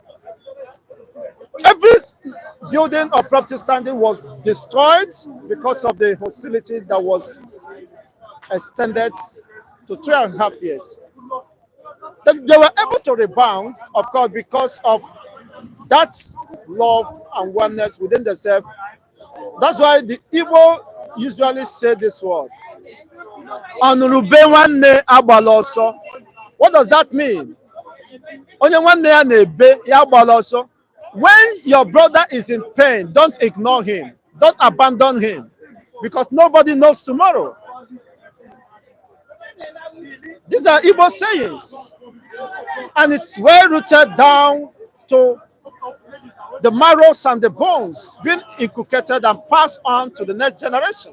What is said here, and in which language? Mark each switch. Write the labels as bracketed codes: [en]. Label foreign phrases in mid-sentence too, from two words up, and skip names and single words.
[en] Every building or property standing was destroyed because of the hostility that was extended to 3.5 years. They were able to rebound, of course, because of that love and oneness within themselves. That's why the Igbo usually say this word. [ig] Ọnụrụbe nwanne agbala ọsọ. [en] What does that mean? [ig] Onye nwanne ya na-ebe ya agbala ọsọ. [en] When your brother is in pain, don't ignore him. Don't abandon him. Because nobody knows tomorrow. These are Igbo sayings. And it's well rooted down to the marrows and the bones being inculcated and passed on to the next generation.